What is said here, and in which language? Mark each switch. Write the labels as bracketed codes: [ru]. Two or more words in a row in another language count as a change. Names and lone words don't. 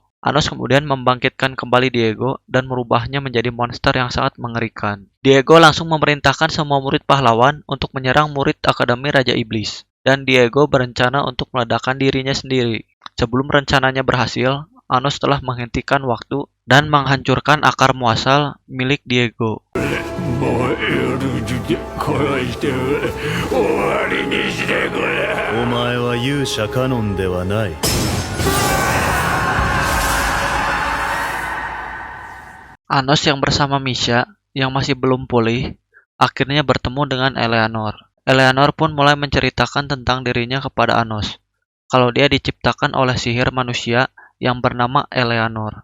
[id] Anos kemudian membangkitkan kembali Diego dan merubahnya menjadi monster yang sangat mengerikan. Diego langsung memerintahkan semua murid pahlawan untuk menyerang murid Akademi Raja Iblis. Dan Diego berencana untuk meledakkan dirinya sendiri. Sebelum rencananya berhasil, Anos telah menghentikan waktu dan menghancurkan akar muasal milik Diego. [ja] お前は勇者カノンではない。 [id] Anos yang bersama Misha, yang masih belum pulih, akhirnya bertemu dengan Eleanor. Eleanor pun mulai menceritakan tentang dirinya kepada Anos, kalau dia diciptakan oleh sihir manusia yang bernama Eleanor.